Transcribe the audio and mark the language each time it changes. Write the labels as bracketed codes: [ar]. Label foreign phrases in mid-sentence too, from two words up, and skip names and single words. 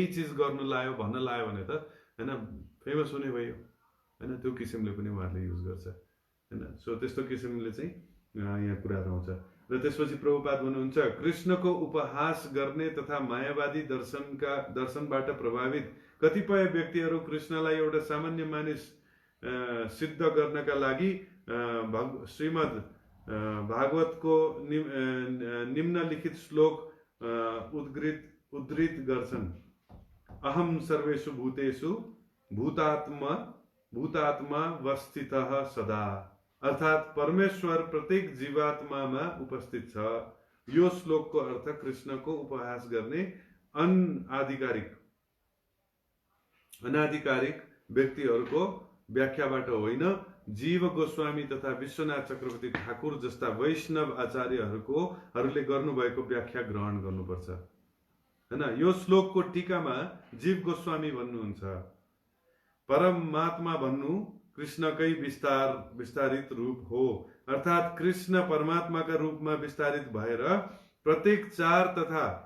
[ne] चिज गर्नु लायो भन्न लायो भने त हैन फेमस हुने भयो हैन त्यो किसिमले पनि उहाँले युज गर्छ हैन सो त्यस्तो किसिमले चाहिँ यहाँ कुराहरू आउँछ र त्यसपछि प्रभुपाद भन्नुहुन्छ कृष्णको उपहास गर्ने तथा मायावादी दर्शनबाट प्रभावित कतिपय व्यक्तिहरू कृष्णलाई एउटा सामान्य मानिस सिद्ध गर्नका लागि श्रीमद् भागवतको निम्नलिखित श्लोक उद्धृत गर्छन् [sa] अहम सर्वेषु भूतेषु भूतात्मा वस्थितः सदा [ne] अर्थात परमेश्वर प्रत्येक जीवात्मामा उपस्थित छ यो श्लोकको अर्थ कृष्णको उपहास गर्ने अनाधिकारिक व्यक्तिहरूको व्याख्याबाट होइन जीव गोस्वामी तथा विश्वनाथ चक्रवर्ती ठाकुर जस्ता वैष्णव आचार्यहरूले गर्नुभएको व्याख्या ग्रहण गर्नुपर्छ हैन यो श्लोकको टीकामा जीव गोस्वामी भन्नुहुन्छ परमात्मा भन्नु कृष्णकै विस्तारित रूप हो अर्थात कृष्ण परमात्माका रूपमा विस्तारित भएर प्रत्येक चर तथा